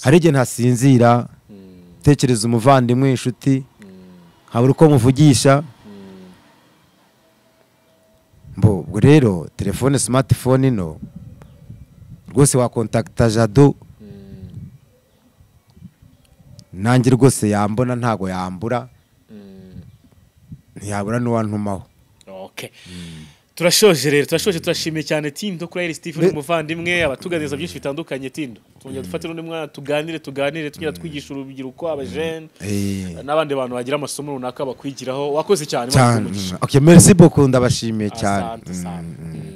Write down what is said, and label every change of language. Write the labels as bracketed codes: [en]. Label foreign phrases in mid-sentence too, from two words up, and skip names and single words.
[rw] hari igihe ntasinzira tekereza umuvandimwe inshuti habura uko muvugisha ubwo rero telefone smartphone no rwose wa contacta Jado nanjye rwose yambona ntago yambura ntiyabura n'uwantumaho okay turashoje rero turashimiye cyane Tindo kuri Stephen umuvandimwe abatuganiza byinshi bitandukanye Tindo tujya dufate n'undi mwana tuganire tugira twigisha urubyiruko abajene n'abandi bantu bagira amasomo runaka bakwigiraho wakoze cyane okay [fr] merci beaucoup [rw] ndabashimiye cyane